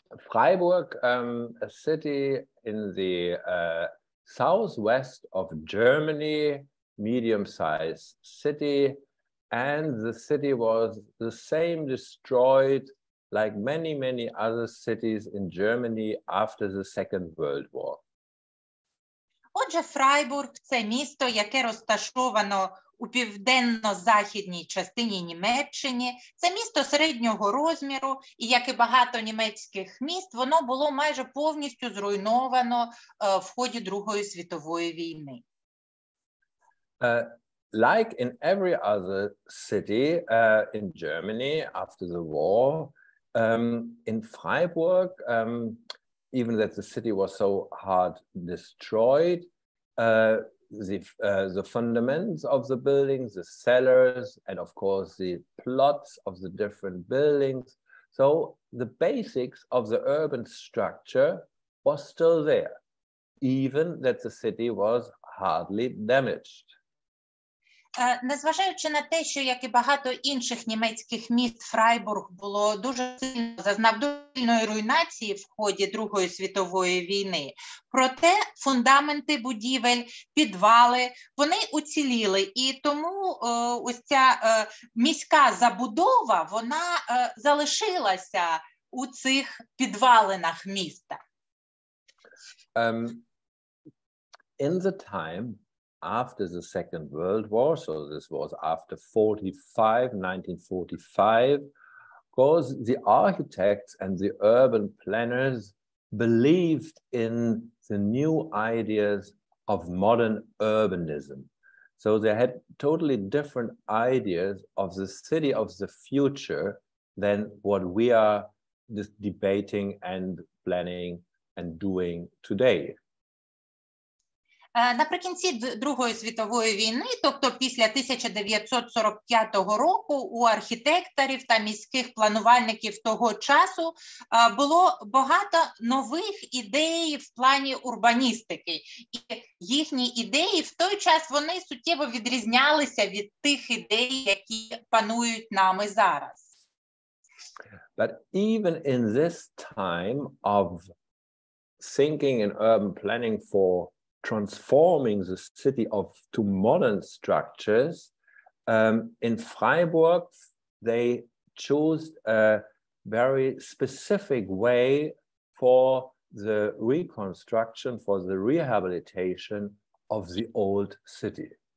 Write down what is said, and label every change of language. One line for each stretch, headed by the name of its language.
English: Freiburg, a city in the southwest of Germany, medium-sized city, and the city was the same destroyed like many, many other cities in Germany after the Second World War.
Ukrainian: Отже, Фрайбург – це місто, яке розташовано у південно-західній частині Німеччини. Це місто середнього розміру, і, як і багато німецьких міст, воно було майже повністю зруйновано в ході Другої світової війни.
English: Like in every other city in Germany after the war, in Freiburg, even that the city was so hard destroyed, the fundaments of the buildings, the cellars, and of course the plots of the different buildings. So the basics of the urban structure was still there, even that the city was hardly damaged.
Ukrainian: Незважаючи на те, що, як і багато інших німецьких міст, Фрайбург зазнав дуже сильної руйнації в ході Другої світової війни, проте фундаменти будівель, підвали, вони уціліли, і тому ось ця міська забудова, вона залишилася у цих підвалинах міста.
English: In the time after the Second World War, so this was after 1945, because the architects and the urban planners believed in the new ideas of modern urbanism. So they had totally different ideas of the city of the future than what we are just debating and planning and doing today.
Ukrainian: Наприкінці Другої світової війни, тобто після 1945 року, у архітекторів та міських планувальників того часу було багато нових ідей в плані урбаністики. І їхні ідеї в той час вони суттєво відрізнялися від тих ідей, які панують нами зараз.
English: But even in this time of thinking in urban planning for transforming the city to modern structures, in Freiburg, they chose a very specific way for the reconstruction, for the rehabilitation of the old city.